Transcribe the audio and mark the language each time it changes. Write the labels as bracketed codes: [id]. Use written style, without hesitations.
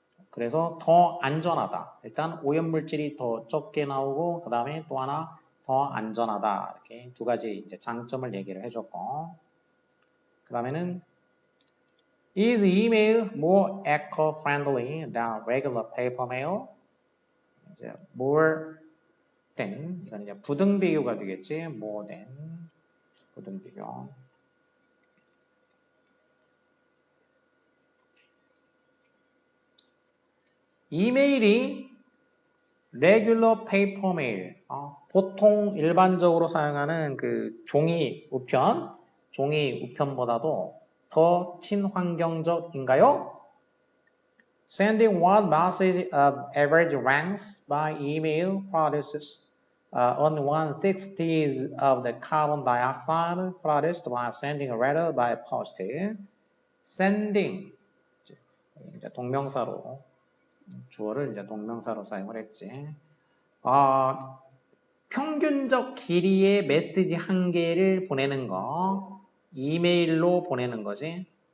[ko] 그래서 더 안전하다. 일단 오염물질이 더 적게 나오고 그 다음에 또 하나 더 안전하다. 이렇게 두 가지 이제 장점을 얘기를 해줬고 그 다음에는 Is email more eco-friendly than regular paper mail? 이제 more than 이건 이제 부등비교가 되겠지. more than 부등비교. 이메일이 regular paper mail, 보통 일반적으로 사용하는 그 종이 우편보다도 더 친환경적인가요? [en] Sending one message of average ranks by email produces on 1/60th of the carbon dioxide produced by sending a letter by post. [ko] Sending 이제 동명사로 주어를 이제 동명사로 사용을 했지. 평균적 길이의 메시지 한 개를 보내는 거 이메일로 보내는 거지.